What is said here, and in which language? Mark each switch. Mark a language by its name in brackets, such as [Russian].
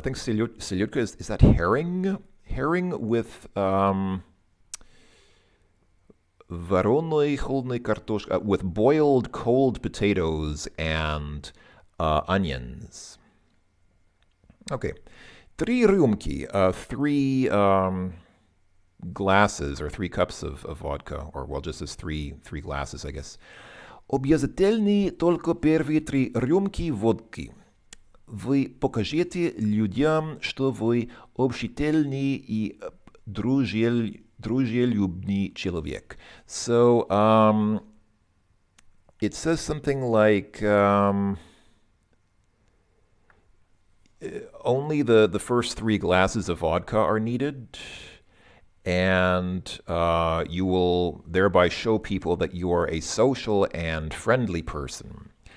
[English] I think [Russian] селедка [English] is that herring? Herring with [Russian] вареной холодной картошкой, [English] with boiled cold potatoes and onions. Okay. [Russian] 3 рюмки, [English] 3 glasses or 3 cups of vodka, or well, just as three glasses, I guess. [Russian] Обязательны только первые 3 рюмки водки. Вы покажете людям, что вы общительный и дружелюбный человек. [English] So, it says something like only the first 3 glasses of vodka are needed, and you will thereby show people that you are a social and friendly person.